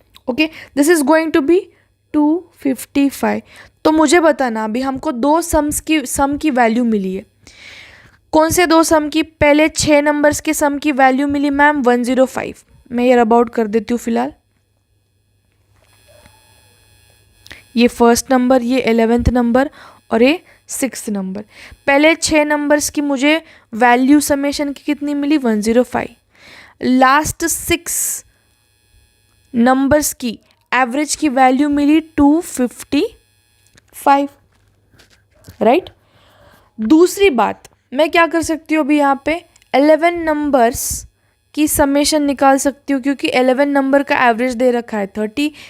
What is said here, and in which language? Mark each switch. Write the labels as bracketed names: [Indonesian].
[English] Okay, this is going to be 255. [Hindi] तो मुझे बताना, अभी हमको दो सम की वैल्यू मिली है. कौन से दो सम की, पहले 6 नंबर्स के सम की वैल्यू मिली मैम 105. मैं ये रब आउट कर देती हूँ फिलहाल. ये फर्स्ट नंबर, ये 11th नंबर और ये 6th नंबर. पहले 6 नंबर्स की मुझे वैल्यू समेशन की कितनी मिली 105. लास्ट 6 नंबर्स की एवरेज की वैल्यू मिली 255, राइट. दूसरी बात मैं क्या कर सकती हूँ अभी यहाँ पे, 11 नंबर्स की समेशन निकाल सकती हूँ, क्योंकि 11 नंबर का एवरेज दे रखा है 30.